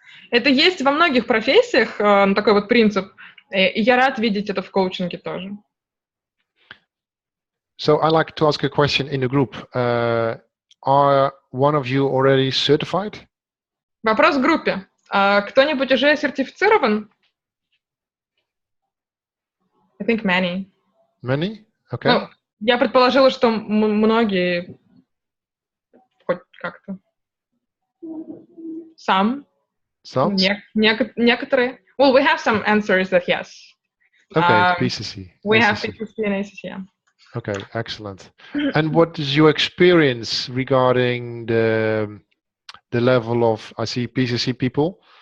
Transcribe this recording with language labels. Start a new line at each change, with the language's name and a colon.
Russian: Это есть во многих профессиях, такой вот принцип, и я рад видеть это в коучинге тоже.
English: So I'd like to ask a question in the group. Are one of you already certified?
Russian: Вопрос в группе. Кто-нибудь уже сертифицирован?
English: I think many. Many? Okay.
Russian: Ну, я предположила, что многие хоть как-то.
English: Some.
Russian: Некоторые.
English: Well, we have some answers that yes. Okay, PCC. We have PCC and ACC, yeah. Okay, excellent. And what is your experience regarding the level of, I see PCC people.